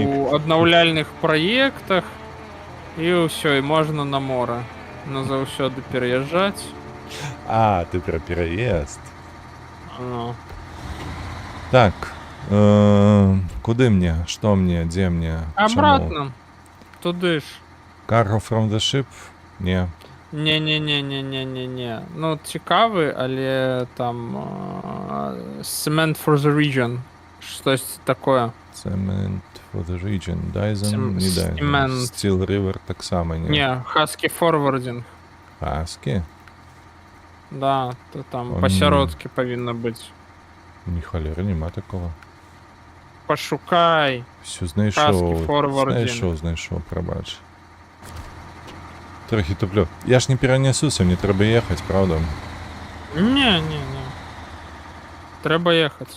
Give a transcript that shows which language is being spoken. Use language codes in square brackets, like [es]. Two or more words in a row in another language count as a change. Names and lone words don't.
[be] у аднаўляльных праектах і ўсё, і можна на мора назаўсёды пераязджаць. А, ты про пераезд. Ну. Так, куды мне? Што мне? Дзе мне? Обратно. Туды ж. [en] Cargo from the ship? [be] Не. Не. Ну, цікавы, але там Cement for the Region. Штось такое. Cement for the region. Dyson? Не Dyson. Cement. Steel River так само, не? Не, Husky Forwarding. Аски? Да, то там Он- посяродкі павінна быць. [uk] Ні холери, нема такого. Пошукай. Все знайшов. forwarding. Знайшов, пробач. Трохи туплю. Я ж не перенесуся, мені треба їхати, правда? Не. Треба їхати.